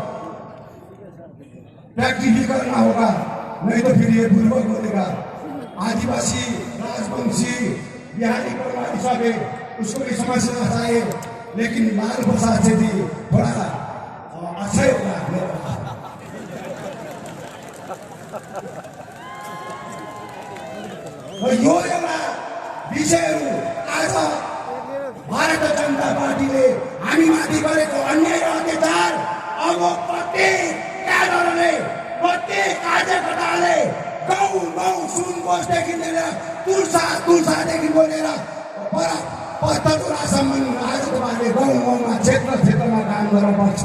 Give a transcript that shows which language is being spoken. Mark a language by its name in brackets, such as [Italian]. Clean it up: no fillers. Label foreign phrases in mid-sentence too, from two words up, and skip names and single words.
[Hindi] प्रैक्टिस भी करना होगा, नहीं तो फिर ये बुर्बक बोलेगा। आदिवासी, राजवंशी, बिहारी परिवार सब है, उसको भी समझना चाहिए। लेकिन लाल प्रसाद से भी थोड़ा अच्छा होगा। [Nepali] यो एउटा विषयहरू आज भारतीय जनता पार्टीले हामीमाथि गरेको अन्याय र अत्याचार अब प्रत्येक क्याडरले, प्रत्येक कार्यकर्ताले गाउँ गाउँ सुनकोसदेखि लिएर तुलसादेखि लिएर पत्थरसम्म आज तपाईँले गाउँ गाउँमा क्षेत्रमा काम गर्नुपर्छ।